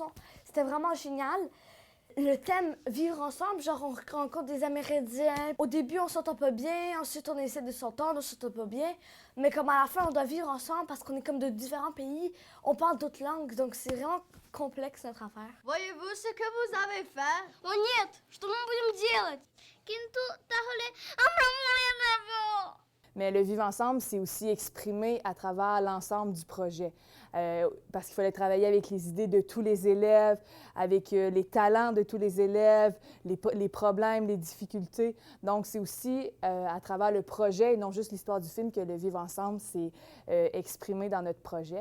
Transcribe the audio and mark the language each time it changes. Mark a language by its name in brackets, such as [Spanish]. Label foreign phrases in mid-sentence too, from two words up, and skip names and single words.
[French] C'était vraiment génial. Le thème « Vivre ensemble », genre on rencontre des Amérindiens. Au début, on s'entend pas bien, ensuite on essaie de s'entendre, on s'entend pas bien. Mais comme à la fin, on doit vivre ensemble parce qu'on est comme de différents pays, on parle d'autres langues, donc c'est vraiment complexe notre affaire. Voyez-vous ce que vous avez fait? [Russian] О, нет, что мы будем делать? Кинту, тахоле, амрамоле. [French] Mais le vivre ensemble, c'est aussi exprimé à travers l'ensemble du projet. Parce qu'il fallait travailler avec les idées de tous les élèves, avec les talents de tous les élèves, les problèmes, les difficultés. Donc, c'est aussi à travers le projet et non juste l'histoire du film que le vivre ensemble, c'est exprimé dans notre projet.